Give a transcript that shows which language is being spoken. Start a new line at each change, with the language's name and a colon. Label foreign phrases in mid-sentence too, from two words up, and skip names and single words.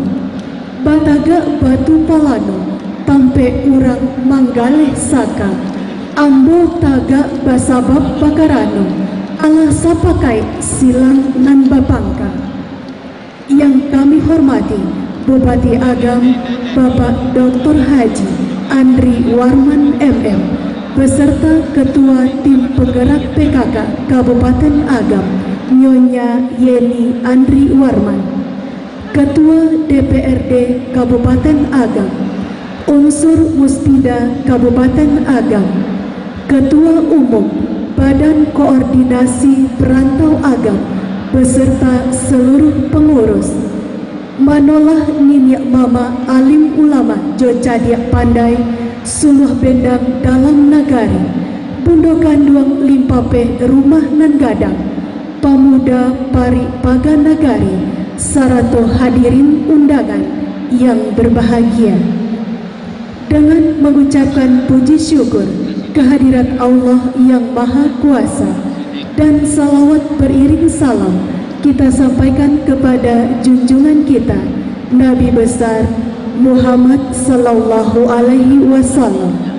Minangkabau: Bataga batu palano, tampe urang manggaleh saka, ambo taga basabab bakarano, ala sapakai silang nan babangka.
Indonesian: Yang kami hormati Bupati Agam Bapak Dr. Haji Andri Warman MM beserta Ketua Tim Penggerak PKK Kabupaten Agam Nyonya Yeni Andri Warman, Ketua DPRD Kabupaten Agam, unsur Muspida Kabupaten Agam, Ketua Umum Badan Koordinasi Perantau Agam beserta seluruh pengurus,
Minangkabau: manolah ninyak mama alim ulama jo cadiak pandai suluh bendang dalam nagari, bundo kanduang limpape rumah nan gadang, pamuda pari paga nagari, sarato
Indonesian: hadirin undangan yang berbahagia. Dengan mengucapkan puji syukur kehadirat Allah yang Maha Kuasa dan salawat beriring salam kita sampaikan kepada junjungan kita Nabi besar Muhammad
Arabic: صلى الله عليه وسلم.